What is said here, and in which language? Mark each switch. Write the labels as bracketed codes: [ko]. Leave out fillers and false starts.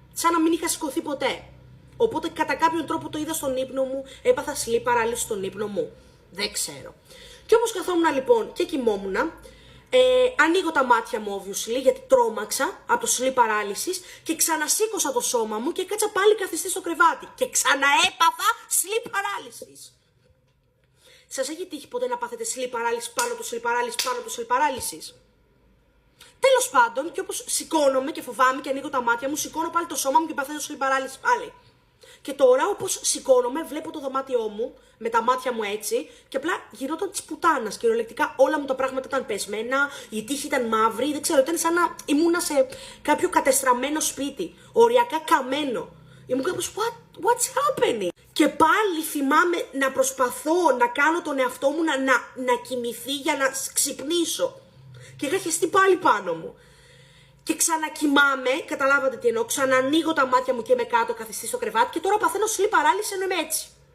[el] Σαν να μην είχα σηκωθεί ποτέ. Οπότε κατά κάποιον τρόπο το είδα στον ύπνο μου, έπαθα sleep paralysis στον ύπνο μου. Δεν ξέρω. Και όπως καθόμουν λοιπόν και κοιμόμουν, ανοίγω τα μάτια μου [en] obviously [el] γιατί τρόμαξα από το sleep paralysis και ξανασήκωσα το σώμα μου και κάτσα πάλι καθιστή στο κρεβάτι. Και ξαναέπαθα sleep paralysis. Σας έχει τύχει ποτέ να πάθετε sleep paralysis πάνω το sleep paralysis πάνω το sleep paralysis? Τέλος πάντων, και όπως σηκώνομαι και φοβάμαι και ανοίγω τα μάτια μου, σηκώνω πάλι το σώμα μου και παθαίνω sleep paralysis πάλι. Και τώρα, όπως σηκώνομαι, βλέπω το δωμάτιό μου με τα μάτια μου έτσι και απλά γινόταν της πουτάνας. Κυριολεκτικά όλα μου τα πράγματα ήταν πεσμένα, η τύχη ήταν μαύρη, δεν ξέρω, ήταν σαν να ήμουνα σε κάποιο κατεστραμμένο σπίτι, οριακά καμένο. Ήμουν κάπως, [en] what's happening? [el] Και πάλι θυμάμαι να προσπαθώ να κάνω τον εαυτό μου να κοιμηθεί για να ξυπνήσω. Και είχα χεστεί πάλι πάνω μου. Και ξανακοιμάμαι, καταλάβατε τι εννοώ, ξανανοίγω τα μάτια μου και είμαι κάτω καθιστή στο κρεβάτι και τώρα παθαίνω sleep paralysis ενώ είμαι έτσι.